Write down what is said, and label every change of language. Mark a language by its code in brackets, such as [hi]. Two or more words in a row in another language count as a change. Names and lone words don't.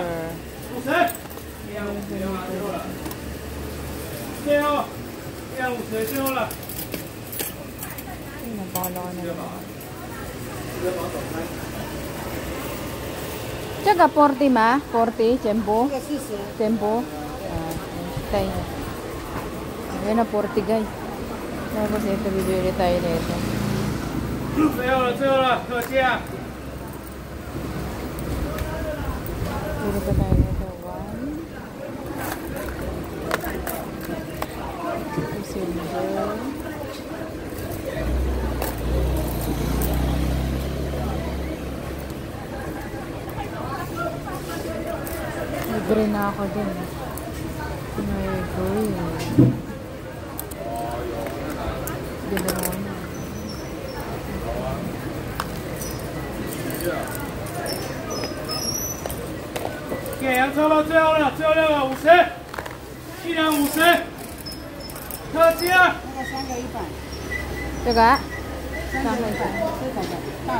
[tl] Tsaka 40 ma? 40? Tempo? Tempo? Tayo. Ayan na 40 guys. Tapos ito bibili tayo nito. [zh] 最后了，客气啊！ [tl] Bibili pa tayo nito. [en] 1 silver. [tl] Libre na ako din. May green. Ginawa na. [zh] 给洋葱了，最后了，50，一两50，客气啊！那个3个100，这个 3个100，这种的大的，